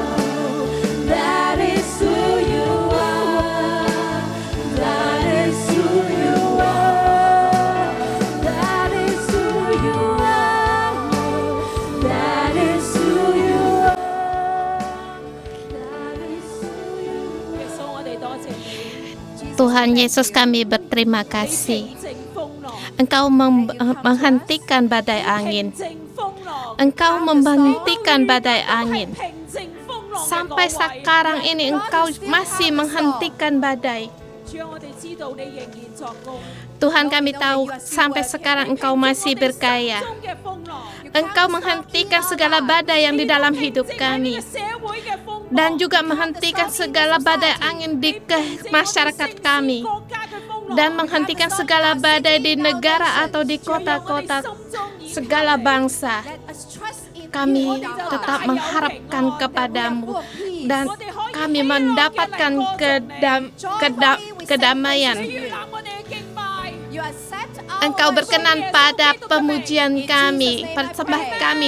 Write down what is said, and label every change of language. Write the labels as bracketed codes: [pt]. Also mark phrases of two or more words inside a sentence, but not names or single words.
[en] That is who you are. That is who you are. That is who you are. That is who you are. That is who you are. [yue] 耶穌，我哋多謝你， [id] Tuhan Yesus, kami berterima [yue] 你 [id] kasih. [yue] 平靜風浪， [id] Engkau menghentikan badai angin. [yue] 平靜風浪， [id] Engkau menghentikan badai [yue] 係 [id] angin. [yue] 平靜風浪嘅 [id] Sampai [yue] 嗰位 [id] sekarang ini Engkau masih menghentikan badai. [yue] 主啊，我哋知道你仍然作工， [id] Tuhan, kami tahu sampai sekarang Engkau masih berkaya. [yue] 中嘅風浪， [id] Engkau menghentikan segala badai yang di dalam hidup [yue] 平靜喺 [id] kami [yue] 呢個社會嘅風浪， [id] dan juga menghentikan segala badai angin di masyarakat kami [yue] 國家嘅風浪， [id] dan menghentikan segala badai di negara atau di kota-kota segala bangsa. Kami tetap mengharapkan kepadamu dan kami mendapatkan kedamaian. Engkau berkenan pada pemujian kami, persembah kami.